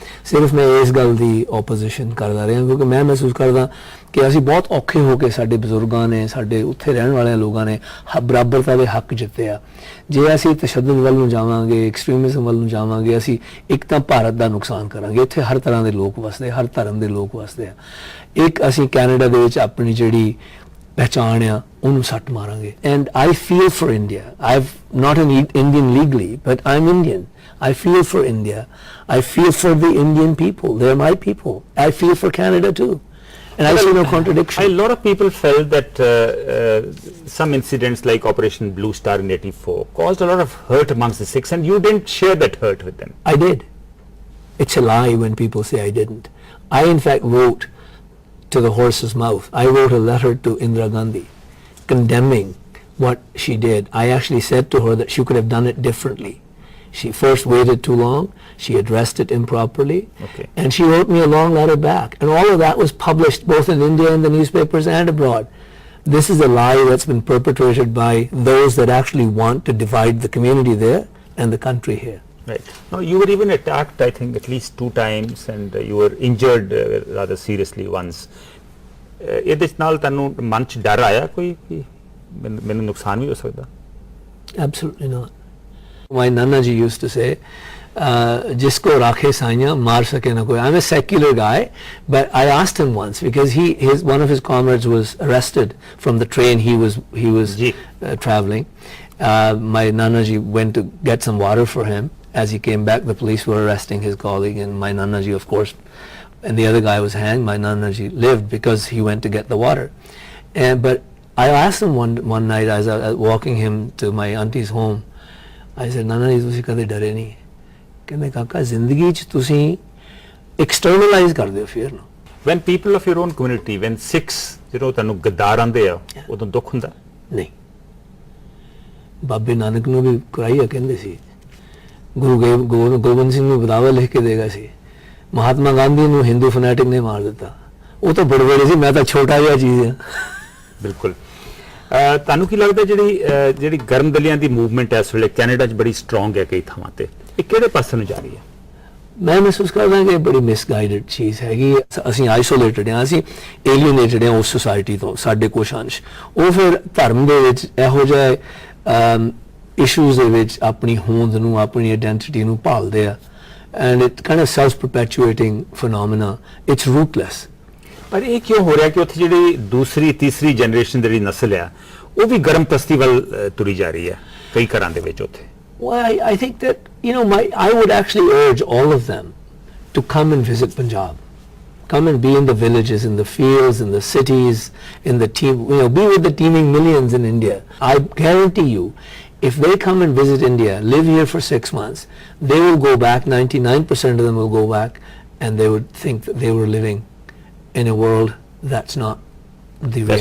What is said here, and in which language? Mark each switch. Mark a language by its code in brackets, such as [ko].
[pa] ਸਿਰਫ ਮੈਂ ਇਸ ਗੱਲ ਦੀ ਆਪੋਜੀਸ਼ਨ ਕਰਦਾ ਰਿਹਾ ਕਿਉਂਕਿ ਮੈਂ ਮਹਿਸੂਸ ਕਰਦਾ ਕਿ ਅਸੀਂ ਬਹੁਤ ਔਖੇ ਹੋ ਕੇ ਸਾਡੇ ਬਜ਼ੁਰਗਾਂ ਨੇ, ਸਾਡੇ ਉੱਥੇ ਰਹਿਣ ਵਾਲਿਆਂ ਲੋਕਾਂ ਨੇ ਬਰਾਬਰਤਾ ਦੇ ਹੱਕ ਜਿੱਤੇ ਆ। ਜੇ ਅਸੀਂ ਤਸ਼ੱਦਦ ਵੱਲ ਨੂੰ ਜਾਵਾਂਗੇ, ਐਕਸਟ੍ਰੀਮਿਜ਼ਮ ਵੱਲ ਨੂੰ ਜਾਵਾਂਗੇ, ਅਸੀਂ ਇੱਕ ਤਾਂ ਭਾਰਤ ਦਾ ਨੁਕਸਾਨ ਕਰਾਂਗੇ। ਇੱਥੇ ਹਰ ਤਰ੍ਹਾਂ ਦੇ ਲੋਕ ਵਸਦੇ, ਹਰ ਧਰਮ ਦੇ ਲੋਕ ਵਸਦੇ ਆ। ਇੱਕ ਅਸੀਂ ਕੈਨੇਡਾ ਦੇ ਵਿੱਚ ਆਪਣੀ ਜਿਹੜੀ ਪਹਿਚਾਣ ਆ ਉਹਨੂੰ ਸੱਟ ਮਾਰਾਂਗੇ। [en] And I feel for India. I not an Indian legally, but I'm Indian. I feel for India. I feel for the Indian people. They're my people. I feel for Canada too. And I see no contradiction. A lot of people felt that some incidents like Operation Blue Star in 84 caused a lot of hurt amongst the Sikhs, and you didn't share that hurt with them. I did. It's a lie when people say I didn't. I in fact wrote to the horse's mouth. I wrote a letter to Indira Gandhi condemning what she did. I actually said to her that she could have done it differently. She first waited too long, she addressed it improperly, and she wrote me a long letter back. And all of that was published both in India in the newspapers and abroad. This is a lie that's been perpetrated by those that actually want to divide the community there and the country here. Right. Now, you were even attacked, I think, at least 2 times, and you were injured rather seriously once. [pa] ਇਹਦੇ ਨਾਲ ਤੁਹਾਨੂੰ ਮਨ 'ਚ ਡਰ ਆਇਆ ਕੋਈ ਕਿ ਮੈਨੂੰ ਨੁਕਸਾਨ ਵੀ ਹੋ ਸਕਦਾ? [en] Absolutely not. My Nana ji used to say, [hi] jisko rakhe saiyan maar sake na koi. [en] I'm a secular guy, but I asked him once because one of his comrades was arrested from the train he was traveling. My Nana ji went to get some water for him. As he came back, the police were arresting his colleague, and my Nana ji, of course, and the other guy was hanged. My Nana ji lived because he went to get the water. But I asked him one night as I was walking him to my auntie's home, I said, Nana ji, [pa] ਤੁਸੀਂ ਕਦੇ ਡਰੇ ਨਹੀਂ? ਕਹਿੰਦੇ ਕਾਕਾ ਜ਼ਿੰਦਗੀ 'ਚ ਤੁਸੀਂ ਐਕਸਟਰਨਲਾਈਜ਼ ਕਰਦੇ ਹੋ ਫਿਰ ਨੂੰ। [en] When people of your own community, when Sikhs [pa] ਜਦੋਂ ਤੁਹਾਨੂੰ ਗੱਦਾਰ ਆਂਦੇ ਆ, ਉਦੋਂ ਦੁੱਖ ਹੁੰਦਾ? ਨਹੀਂ। ਬਾਬੇ ਨਾਨਕ ਨੂੰ ਵੀ ਕਰਾਈਆ ਕਹਿੰਦੇ ਸੀ, ਗੁਰੂ ਗੋਬਿੰਦ ਸਿੰਘ ਨੂੰ ਬਦਾਵਾ ਲਿਖ ਕੇ ਦੇਗਾ ਸੀ, ਮਹਾਤਮਾ ਗਾਂਧੀ ਨੂੰ ਹਿੰਦੂ ਫਨੈਟਿਕ ਨੇ ਮਾਰ ਦਿੱਤਾ। ਉਹ ਤਾਂ ਬੜੇ ਸੀ, ਮੈਂ ਤਾਂ ਛੋਟਾ ਜਿਹਾ ਚੀਜ਼ ਆ। ਬਿਲਕੁਲ। ਤੁਹਾਨੂੰ ਕੀ ਲੱਗਦਾ ਜਿਹੜੀ ਗਰਮਦਲੀਆਂ ਦੀ ਮੂਵਮੈਂਟ ਇਸ ਵੇਲੇ ਕੈਨੇਡਾ 'ਚ ਬੜੀ ਸਟਰੋਂਗ ਹੈ ਕਈ ਥਾਵਾਂ ਤੇ, ਇਹ ਕਿਹੜੇ ਪਾਸੇ ਨੂੰ ਜਾ ਰਹੀ ਹੈ? ਮੈਂ ਮਹਿਸੂਸ ਕਰਦਾ ਕਿ ਬੜੀ ਮਿਸਗਾਈਡਡ ਚੀਜ਼ ਹੈਗੀ। ਅਸੀਂ ਆਈਸੋਲੇਟਡ ਹਾਂ, ਅਸੀਂ ਏਲੀਏਨੇਟਡ ਹਾਂ ਉਸ ਸੁਸਾਇਟੀ ਤੋਂ, ਸਾਡੇ ਕੁਛ ਅੰਸ਼। ਉਹ ਫਿਰ ਧਰਮ ਦੇ ਵਿੱਚ ਇਹੋ ਜਿਹੇ ਇਸ਼ੂਜ਼ ਦੇ ਵਿੱਚ ਆਪਣੀ ਹੋਂਦ ਨੂੰ, ਆਪਣੀ ਆਇਡੈਂਟੀਟੀ ਨੂੰ ਭਾਲਦੇ ਆ। [en] And it kind of self perpetuating phenomena. It's rootless. [pa] ਪਰ ਇਹ ਕਿਉਂ ਹੋ ਰਿਹਾ ਕਿ ਉੱਥੇ ਜਿਹੜੀ ਦੂਸਰੀ ਤੀਸਰੀ ਜਨਰੇਸ਼ਨ ਜਿਹੜੀ ਨਸਲ ਆ ਉਹ ਵੀ ਗਰਮ ਪਸਤੀ ਵੱਲ ਤੁਰੀ ਜਾ ਰਹੀ ਹੈ ਕਈ ਘਰਾਂ ਦੇ ਵਿੱਚ ਉੱਥੇ? [en] Well, I think that, I would actually urge all of them to come and visit Punjab. Come and be in the villages, in the fields, in the cities, in the team, be with the teeming millions in India. I guarantee you, if they come and visit India, live here for 6 months, they will go back, 99% of them will go back, and they would think that they were living in a world that's not the reality.